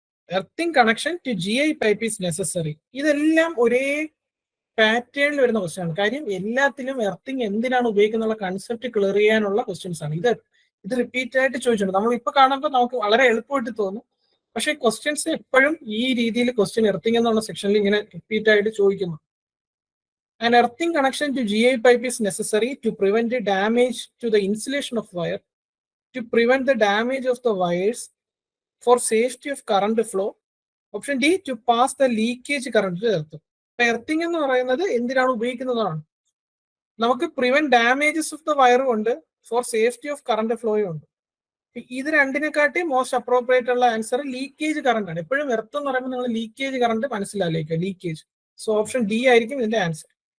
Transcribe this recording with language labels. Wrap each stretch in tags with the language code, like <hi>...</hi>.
<en>Earthing connection to GI pipe is necessary.</en> <ml>ഇതെല്ലാം ഒരേ പാറ്റേണിൽ വരുന്ന ക്വസ്റ്റ്യൻ ആണ്. കാര്യം എല്ലാത്തിലും എർത്തിങ് എന്തിനാണ് ഉപയോഗിക്കുന്ന കൺസെപ്റ്റ് ക്ലിയർ ചെയ്യാനുള്ള ക്വസ്റ്റ്യൻസ് ആണ്. ഇത് റിപ്പീറ്റ് ആയിട്ട് ചോദിച്ചിട്ടുണ്ട്. നമ്മൾ ഇപ്പൊ കാണുമ്പോൾ നമുക്ക് വളരെ എളുപ്പമായിട്ട് തോന്നും, പക്ഷെ ക്വസ്റ്റ്യൻസ് എപ്പോഴും ഈ രീതിയിൽ ക്വസ്റ്റ്യൻ എർത്തിങ് എന്നുള്ള സെക്ഷനിൽ ഇങ്ങനെ റിപ്പീറ്റ് ആയിട്ട് ചോദിക്കുന്നു.</ml> <en>An earthing connection to GI pipe is necessary to prevent the damage to the insulation of wire, to prevent the damage of the wires, for safety of current flow. Option D, to pass the leakage current to earth.</en> <ml>Earthing എന്ന് പറയുന്നത് എന്തിനാണ് ഉപയോഗിക്കുന്നതാണ്? നമുക്ക് prevent damages of the വയറും ഉണ്ട്, for safety of current ഫ്ലോയും ഉണ്ട്. ഇത് രണ്ടിനെക്കാട്ടി most appropriate ഉള്ള ആൻസർ ലീക്കേജ് കറണ്ട് ആണ്. എപ്പോഴും എർത്ത് എന്ന് പറയുമ്പോൾ നിങ്ങൾ ലീക്കേജ് കറണ്ട് മനസ്സിലാക്കുക, ലീക്കേജ്. സോ ഓപ്ഷൻ ഡി ആയിരിക്കും ഇതിന്റെ ആൻസർ.</ml>